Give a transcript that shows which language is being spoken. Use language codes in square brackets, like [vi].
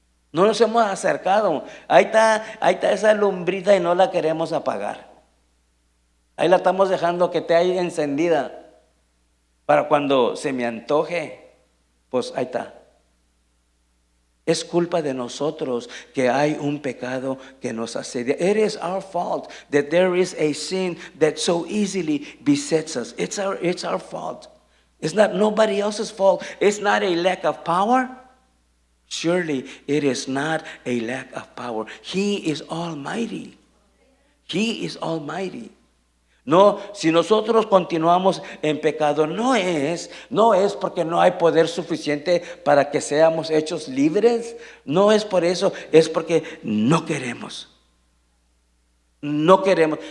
[es] No nos hemos acercado. Ahí está esa lumbrita y no la queremos apagar. Ahí la estamos dejando que esté ahí encendida para cuando se me antoje, pues ahí está. Es culpa de nosotros que hay un pecado que nos asedia. [en] It is our fault that there is a sin that so easily besets us. It's our fault. It's not nobody else's fault. It's not a lack of power. Surely it is not a lack of power. He is almighty. He is almighty. [es] No, si nosotros continuamos en pecado, no es porque no hay poder suficiente para que seamos hechos libres. No es por eso, es porque no queremos. No queremos.